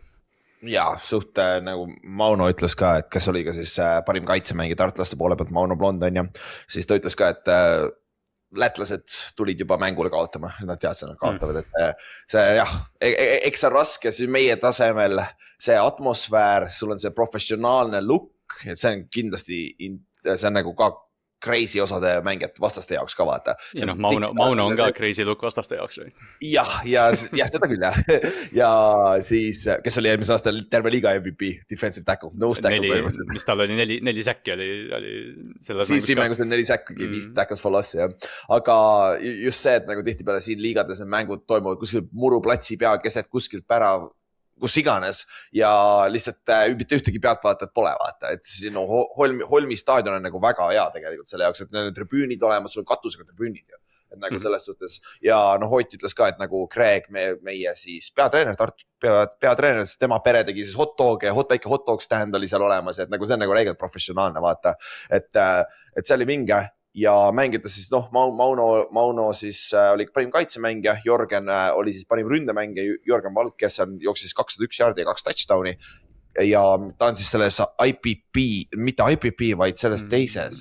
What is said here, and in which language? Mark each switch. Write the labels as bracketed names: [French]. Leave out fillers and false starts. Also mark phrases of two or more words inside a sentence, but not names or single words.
[Estonian] Ja suht nagu Mauno ütles ka, et kes oli ka siis parim kaitsemängi tartlaste poole pealt, Mauno Blond on ja siis ta ütles ka, et lätlased tulid juba mängule kaotama, nad teadsid, nad kaotavad, et see jah, eks see on raske, siis meie tasemel see atmosfäär, sul on see professionaalne look, et see on kindlasti, see on nagu ka crazy osade mängijad vastaste jaoks ka vaata. Ja Mauno on ka [English] crazy look [Estonian] vastaste jaoks. Ja seda küll jah. Ja siis, kes oli eelmise aasta terve liiga MVP, [English] defensive tackle, nose tackle. [Estonian] Mis tal oli 4 säkki oli selles mängus. Siin mängus oli 4 säkki, 5 [English] tackles for loss, [Estonian] jah. Aga just see, et nagu tihtipeale siin liigades need mängud toimuvad kuskil muruplatsi peal, keset kuskilt pärav, kus iganes ja lihtsalt mitte ühtegi pealtvaatajat pole vaata, et siin Holmi staadion on nagu väga hea tegelikult selle jaoks, et need tribüünid olemas, sul on katusega tribüünid ju, et nagu selles suhtes ja Ott ütles ka, et nagu Craig, meie siis peatreener, siis tema pere tegi siis väike [English] hot dog stand [Estonian] oli seal olemas, et nagu see on nagu reegelt professionaalne vaata, et see oli vinge. Ja mängides siis Mauno siis oli parim kaitsemängija, Jorgen oli siis parim ründemängija, Jorgen Valk, kes jooksis 201 jardi ja 2 touchdowni ja ta on siis selles IPP, mitte IPP, vaid selles teises.